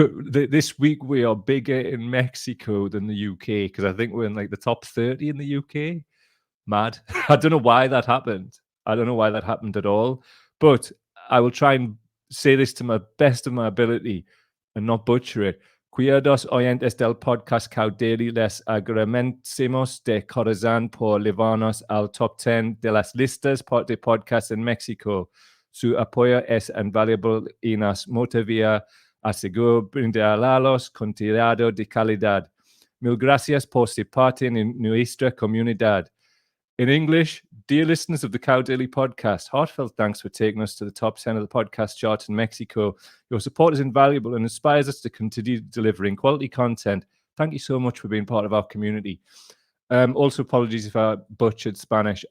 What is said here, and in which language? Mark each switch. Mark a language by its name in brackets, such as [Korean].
[English] This week we are bigger in Mexico than the UK because I think we're in like the top 30 in the UK. Mad. I don't know why that happened. I don't know why that happened at all. But I will try and say this to my best of my ability and not butcher it. [Spanish] Cuidados oyentes del podcast Caudeli les agradecemos de corazón por llevarnos al top 10 de las listas de podcasts en México. Su apoyo es invaluable y nos motiva a seguir brindarlos contenido de calidad. Mil gracias por ser parte en nuestra comunidad. [English] In English, dear listeners of the Cow Daily podcast, heartfelt thanks for taking us to the top 10 of the podcast charts in Mexico. Your support is invaluable and inspires us to continue delivering quality content. Thank you so much for being part of our community. Also, apologies if I butchered Spanish.